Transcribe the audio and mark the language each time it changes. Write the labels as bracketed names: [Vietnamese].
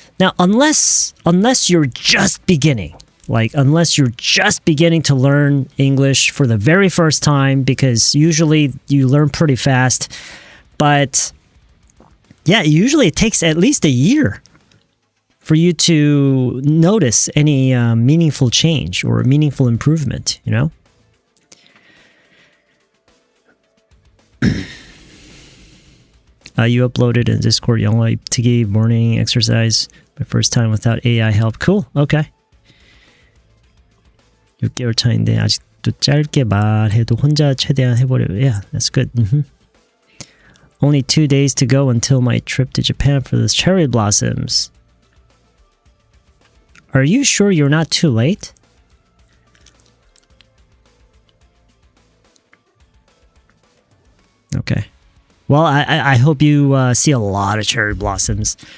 [English] Now, unless you're just beginning, unless you're just beginning to learn English for the very first time, because usually you learn pretty fast, but yeah, usually it takes at least a year for you to notice any meaningful change or meaningful improvement, you know? You uploaded in Discord [Korean] 영어 입특기 [English] morning exercise. My first time without AI help. Cool. Okay. [Korean] 6개월 차인데 아직도 짧게 말해도 혼자 최대한 해보려고. [English] Yeah, that's good. Only 2 days to go until my trip to Japan for those cherry blossoms. Are you sure you're not too late? Okay. Well, I hope you see a lot of cherry blossoms.